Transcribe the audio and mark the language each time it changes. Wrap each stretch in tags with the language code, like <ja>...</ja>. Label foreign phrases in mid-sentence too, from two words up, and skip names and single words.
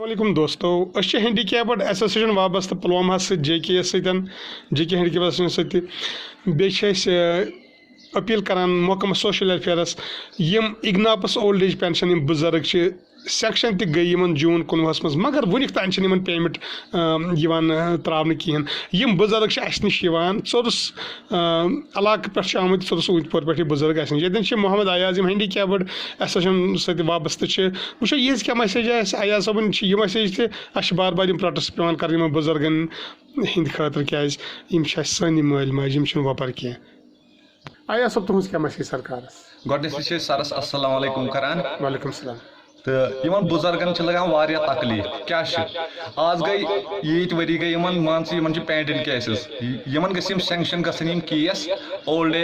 <ks>علیکم دوستو اچھے ہینڈیکیپڈ ایسوسیشن وابستہ پلوامہ سے جے کے ایس ستن جے کے ہینڈیکیپ ایسوسیشن ستہ بیٚیہِ اپیل کران محکمہ سوشل ویلفیئرس یم اگناپس</ks> <en>old age pension</en> <ks>یم بزرگ چھ سیکشن تہ گئی یمن جون 19 مز مگر ونیک تان چھ یمن پیمنٹ تراونہ کہین یم بزرگ چھ اس نش یوان ژورس علاقہ پہ آمت ژورس اوٗنٛتۍ پور پہ بزرگ اس نش یتن چھ محمد ایاز یم ہینڈیکیپڈ ایسوسیشن ستہ وابستہ چھ وچھو</ks> <ur>یہ کیا میسیج ہے</ur> <ks>ایاز صٲبن چھ یہ میسیج تہ اس بار بار یم پروٹیسٹ پیوان کرن یمن بزرگن ہند خاطر کیاز یم چھ سٲنی مٲلۍ ماجہِ یم چھنہٕ وۄپر کینٛہہ ایاز صٲب تُہنٛز کیا میسیج سرکارس گۄڈنیتھٕے چھِ سرس</ks> <ar>السلام علیکم</ar> <ks>کران</ks> <ar>وعلیکم السلام</ar> <ks>تو یمن بزرگن چھ لگان واریاہ تکلیف کیا آز گئی ییت ؤری گئی یمن مان ژٕ یمن چھ</ks> <en>pending cases</en> <ks>یمن گژھِ یم سینکشن گژھن یم کیس</ks> <en>old age</en>